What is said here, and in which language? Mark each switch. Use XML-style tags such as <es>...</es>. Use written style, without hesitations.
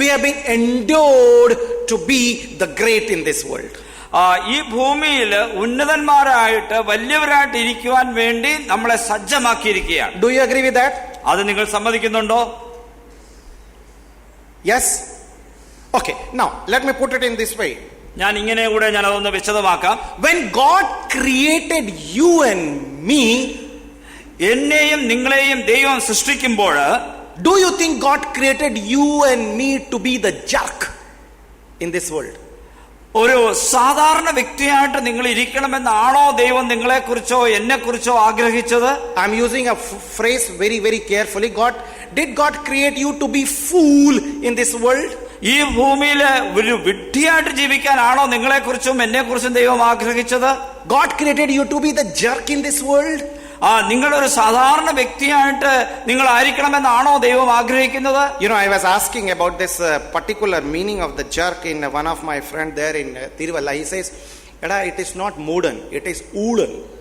<en>We have been endowed to be the great in this world.</en> <ml>ഈ ഭൂമിയിൽ ഉന്നതന്മാരായിട്ട് വലിയവരായിട്ട് ഇരിക്കുവാൻ വേണ്ടി നമ്മളെ സജ്ജമാക്കിയിരിക്കുകയാണ്.</ml> <en>Do you agree with that?</en> <ml>അത് നിങ്ങൾ സമ്മതിക്കുന്നുണ്ടോ?</ml> <en>Yes. Okay. Now let me put it in this way.</en> <ml>ഞാൻ ഇങ്ങനെ കൂടെ ഞാൻ അതൊന്ന് വിശദമാക്കാം.</ml> <en>When God created you and me,</en> <ml>എന്നെയും നിങ്ങളെയും ദൈവം സൃഷ്ടിക്കുമ്പോൾ,</ml> <en>do you think God created you and me to be the jerk in this world?</en> <ml>ഒരു സാധാരണ വ്യക്തിയായിട്ട് നിങ്ങൾ ഇരിക്കണമെന്നാണോ ദൈവം നിങ്ങളെ കുറിച്ചോ എന്നെ കുറിച്ചോ ആഗ്രഹിച്ചത്?</ml> <en>I am using a phrase very very carefully. Did God create you to be fool in this world?</en> <ml>ഈ ഭൂമിയില് ഒരു വിഡ്ഢിയായിട്ട് ജീവിക്കാനാണോ നിങ്ങളെ കുറിച്ചും എന്നെ കുറിച്ചും ദൈവം ആഗ്രഹിച്ചത്?</ml> <en>God created you to be the jerk in this world?</en> <ml>നിങ്ങളൊരു സാധാരണ വ്യക്തിയായിട്ട് നിങ്ങൾ ആയിരിക്കണമെന്നാണോ ദൈവം ആഗ്രഹിക്കുന്നത്?</ml> <en>I was asking about this particular meaning of the jerk in one of my friend there in Tiruvalla. He says, it is not moodan, it is oolan.</en>